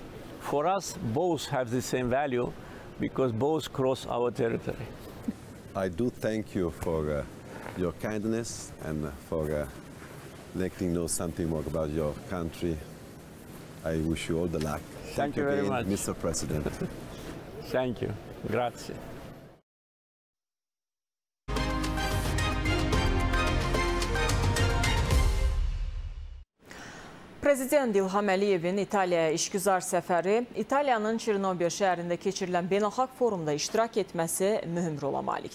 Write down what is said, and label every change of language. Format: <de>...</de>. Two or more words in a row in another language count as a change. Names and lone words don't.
<en>For us, both have the same value because both cross our territory. I do thank you for your kindness and for letting know something more about your country. I wish you all the luck. Thank you very much, Mr. President. Thank you. Grazie.</en> <az>Prezident İlham Əliyevin İtaliyaya işgüzar səfəri İtaliyanın Çernobil şəhərində keçirilən beynəlxalq forumda iştirak etməsi mühüm rola malikdir.</az>